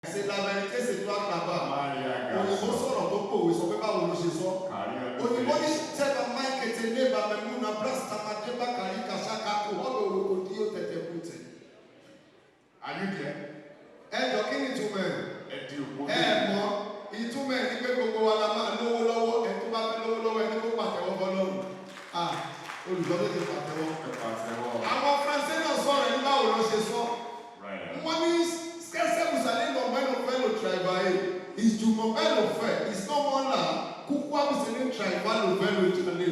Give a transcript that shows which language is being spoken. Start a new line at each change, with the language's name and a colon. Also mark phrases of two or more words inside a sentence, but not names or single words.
French: C'est la vérité, c'est toi là-bas.
Yoruba: Òyìnbó sọ̀rọ̀ tó pòwe sọ pé báwo ló ṣe sọ. Òyìnbó ní sẹ́ba Mike Tene Bamemuna Brasta Madeba Karika Shaka Kuhobe Orokodio Tete Kute.
English: Are you there?
Yoruba: Ẹjọ́ kí ni ìtumọ̀ ẹ̀? Mọ̀ ìtumọ̀ ẹ̀ ní pé gbogbo wa la máa lówó lọ́wọ́ ẹ̀ tó bá fẹ́ lówó lọ́wọ́ ẹ̀ ní kó pàtẹ́wọ́ bọ́lọ́run. Olùdókòwò ti pàtẹ́wọ́. Àwọn Faransé náà sọ̀rọ̀ ẹ̀ ní báwo ló ṣe sọ. Wọ́n ní skẹ́sẹ́ Musalé lọ mẹ́lò fẹ́lò tribal ìjùmọ̀ mẹ́lò fẹ́ ìsọ́mọ́là kúkú àbùsẹ̀lẹ̀ tribal fẹ́lò ìjàlẹ̀.